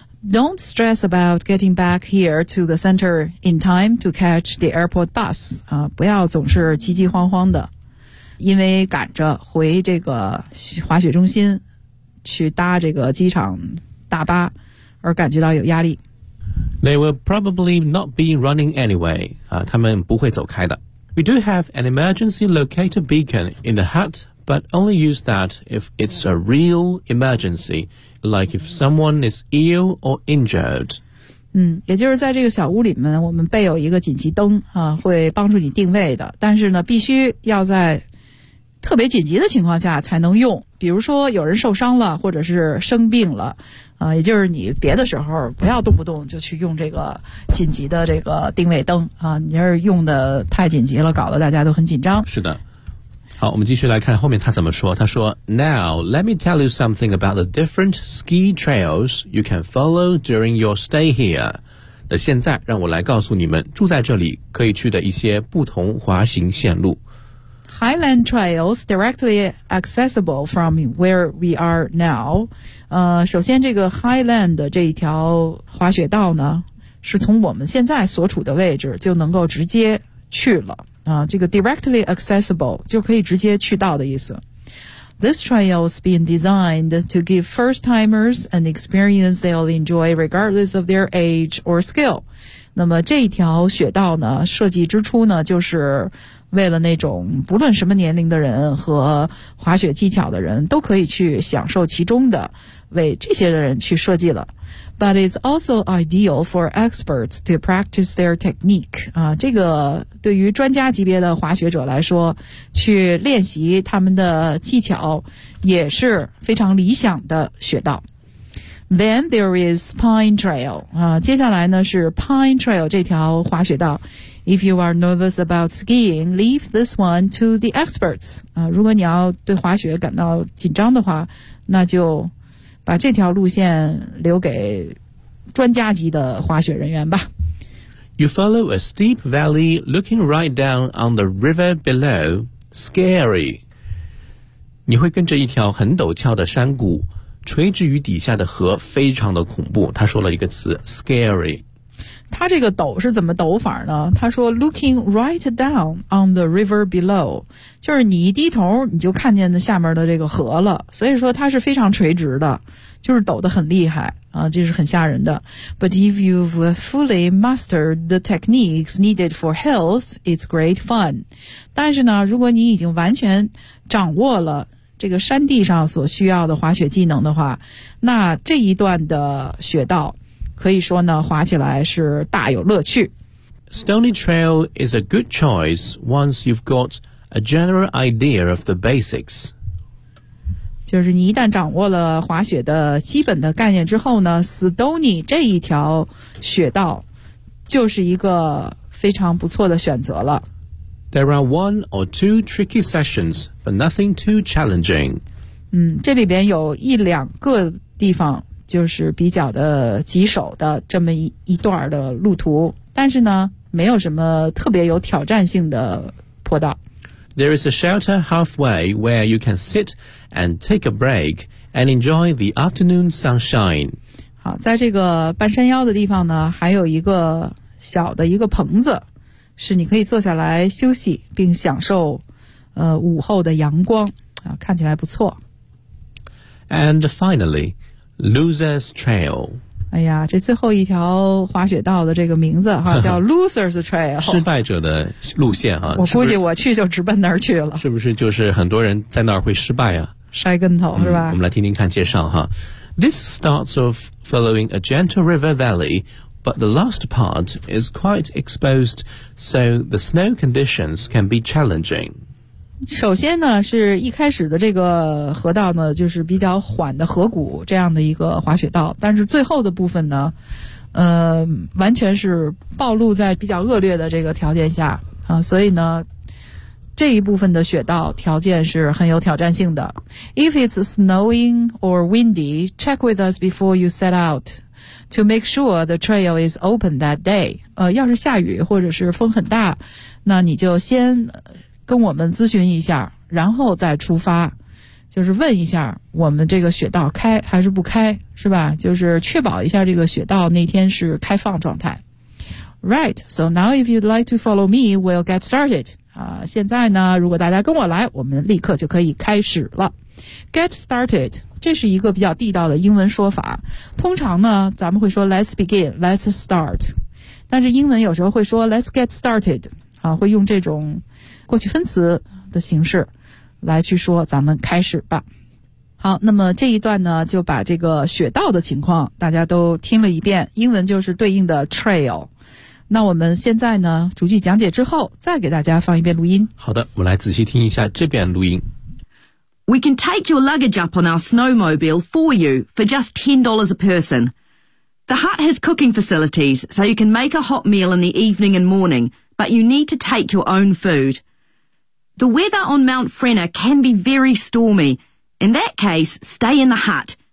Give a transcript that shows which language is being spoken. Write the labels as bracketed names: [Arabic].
[English] Don't stress about getting back here to the center in time to catch the airport bus. [Chinese] 不要总是急急慌慌的。因为赶着回这个滑雪中心去搭这个机场大巴而感觉到有压力。 [English] They will probably not be running anyway. [Chinese] 他们不会走开的。 [English] We do have an emergency locator beacon in the hut, but only use that if it's a real emergency, like if someone is ill or injured. [Chinese] 也就是在这个小屋里面我们备有一个紧急灯会帮助你定位的。但是呢必须要在特别紧急的情况下才能用。比如说有人受伤了或者是生病了。也就是你别的时候不要动不动就去用这个紧急的这个定位灯你要是用的太紧急了搞得大家都很紧张。是的。好，我们继续来看后面他怎么说。他说 [English] Now, let me tell you something about the different ski trails you can follow during your stay here. [Chinese] 那现在让我来告诉你们住在这里可以去的一些不同滑行线路。 [English] Highland trails directly accessible from where we are now. [Chinese] 首先这个 Highland 的这一条滑雪道呢是从我们现在所处的位置就能够直接去了。这个 [English] directly accessible [Chinese] 就可以直接去到的意思。 [English] This trail has been designed to give first timers an experience they'll enjoy regardless of their age or skill. [Chinese] 那么这一条雪道呢设计之初呢就是为了那种不论什么年龄的人和滑雪技巧的人都可以去享受其中的为这些人去设计了。 [English] But it's also ideal for experts to practice their technique. [Chinese] 这个对于专家级别的滑雪者来说去练习他们的技巧也是非常理想的雪道。 [English] Then there is Pine Trail. [Chinese] 接下来呢是 Pine Trail 这条滑雪道。 [English] If you are nervous about skiing, leave this one to the experts. [Chinese] 如果你要对滑雪感到紧张的话，那就把这条路线留给专家级的滑雪人员吧。 [English] You follow a steep valley looking right down on the river below. Scary. [Chinese] 你会跟着一条很陡峭的山谷垂直于底下的河非常的恐怖。他说了一个词 scary。他这个抖是怎么抖法呢？他说 [English] looking right down on the river below， [Chinese] 就是你一低头你就看见下面的这个河了，所以说它是非常垂直的，就是抖得很厉害这是很吓人的。 [English] But if you've fully mastered the techniques needed for hills, it's great fun。 [Chinese] 但是呢如果你已经完全掌握了这个山地上所需要的滑雪技能的话，那这一段的雪道可以说呢滑起来是大有乐趣。 [English] Stony trail is a good choice once you've got a general idea of the basics. [Chinese] 就是你一旦掌握了滑雪的基本的概念之后呢， Stony 这一条雪道就是一个非常不错的选择了。 [English] There are one or two tricky sessions, but nothing too challenging. [Chinese] 这里边有一两个地方就是比较的棘手的这么 一段的路途，但是呢没有什么特别有挑战性的坡道。 [English] There is a shelter halfway where you can sit and take a break and enjoy the afternoon sunshine. [Chinese] 好，在这个半山腰的地方呢还有一个小的一个棚子是你可以坐下来休息并享受午后的阳光看起来不错。 [English] And finally, Loser's Trail. [Chinese] 哎呀，这最后一条滑雪道的这个名字叫 Loser's Trail. 失败者的路线我估计我去就直奔那儿去了。是不是就是很多人在那儿会失败摔跟头是吧？我们来听听看介绍 [English] This starts off following a gentle river valley,But the last part is quite exposed, so the snow conditions can be challenging. [Chinese] 首先呢，是一开始的这个河道呢，就是比较缓的河谷这样的一个滑雪道，但是最后的部分呢，完全是暴露在比较恶劣的这个条件下所以呢这一部分的雪道条件是很有挑战性的。 [English] If it's snowing or windy, check with us before you set out. To make sure the trail is open that day. [Chinese] 要是下雨或者是风很大，那你就先跟我们咨询一下，然后再出发。就是问一下我们这个雪道开还是不开，是吧？就是确保一下这个雪道那天是开放状态。 [English] Right, so now if you'd like to follow me, we'll get started. [Chinese] 现在呢，如果大家跟我来，我们立刻就可以开始了。 Get started， 这是一个比较地道的英文说法。通常呢，咱们会说 [English] Let's begin， Let's start， [Chinese] 但是英文有时候会说 [English] Let's get started， [Chinese] 会用这种过去分词的形式来去说咱们开始吧。好，那么这一段呢，就把这个雪道的情况大家都听了一遍，英文就是对应的 trail。那我们现在呢，逐句讲解之后，再给大家放一遍录音。好的，我们来仔细听一下这遍录音。 [English] We can take your luggage up on our snowmobile for you for just $10 a person. The hut has cooking facilities, so you can make a hot meal in the evening and morning, but you need to take your own food. The weather on Mount Frenna can be very stormy. In that case, stay in the hut.